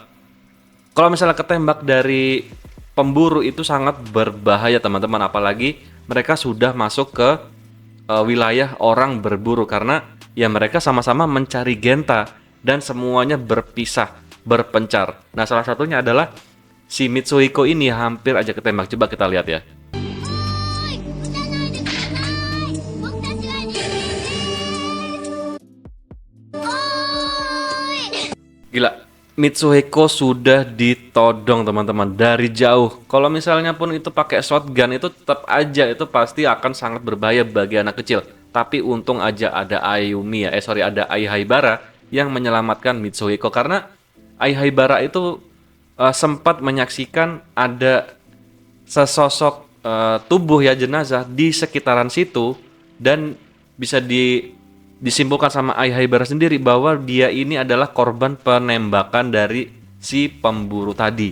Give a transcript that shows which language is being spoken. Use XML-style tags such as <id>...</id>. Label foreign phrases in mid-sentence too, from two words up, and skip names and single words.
<id>Kalau misalnya ketembak dari pemburu itu sangat berbahaya teman-teman, apalagi mereka sudah masuk ke wilayah orang berburu karena ya mereka sama-sama mencari Genta dan semuanya berpencar. Nah, salah satunya adalah si Mitsuhiko ini hampir aja ketembak. Coba kita lihat ya.</id> <ja>おい、撃たないでください。僕たちは人間です。おーい。</ja> <id>Gila, Mitsuhiko sudah ditodong teman-teman dari jauh. Kalau misalnya pun itu pakai shotgun itu tetap aja itu pasti akan sangat berbahaya bagi anak kecil. Tapi untung aja ada Ayumi ya, ada Ai Haibara yang menyelamatkan Mitsuhiko karena Ai Haibara itu sempat menyaksikan ada sesosok tubuh ya, jenazah di sekitaran situ, dan bisa disimpulkan sama Ai Haibara sendiri bahwa dia ini adalah korban penembakan dari si pemburu tadi.</id>